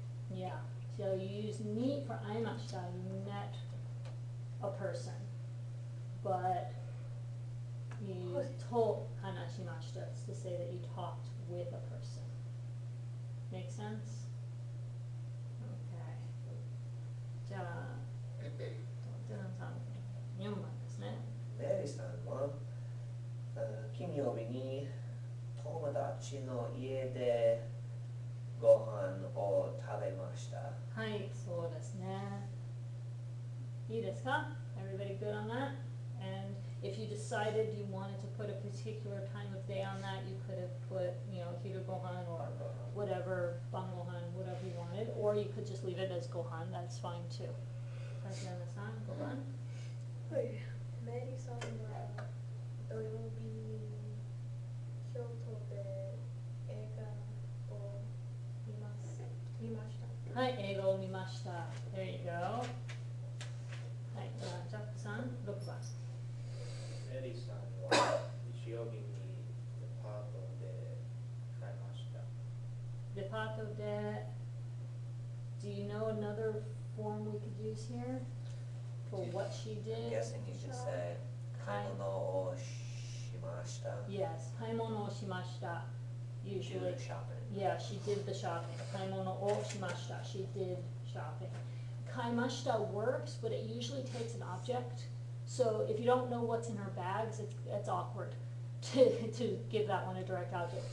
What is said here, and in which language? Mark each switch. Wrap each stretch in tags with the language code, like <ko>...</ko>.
<en>Yeah. So, you use ni for aimashita. You met a person. But you use to hanashimashita to say that you talked with a person. Make sense? Okay.</en> <ja>じゃあ、テナンさん、4番ですね。メリーさんは金曜日に友達の家でご飯を食べました。はい、そうですね。いいですか?</ja> <en>Everybody good on that? And if you decide decided you wanted to put a particular time of day on that, you could have put, you know, hiru gohan or whatever, ban gohan, whatever you wanted, or you could just leave it as gohan, that's fine too. Tatiana-san, gohan?</en> <ja>はい、メリーさんは土曜日に京都で映画を見ました。はい、映画を見ました。</ja> <en>There you go.</en> <ja>はい、じゃあ、ジャックさん、6番。メリーさんは日曜日にデパートで買いました。デパートで、</ja> <en>do you know another form we could use here for what she I'm guessing you should say</en> <ja>買い物をしました Yes, 買い物をしました。</ja> <en>Usually. Do shopping. Yeah, she did the shopping.</en> <ja>買い物をしました.</ja> <en>She did shopping. 買いました works, but it usually takes an object. So if you don't know what's in her bags, it's awkward to give that one a direct object.</en>